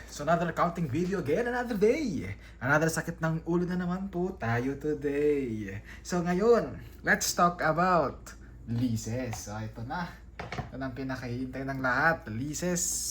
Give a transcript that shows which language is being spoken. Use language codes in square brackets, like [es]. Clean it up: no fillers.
[en] So another accounting video again, another day. [tl] Another sakit ng ulo na naman po tayo today. So ngayon, [en] let's talk about leases. [tl] So ito na. Ito na ang pinakahihintay ng lahat, leases.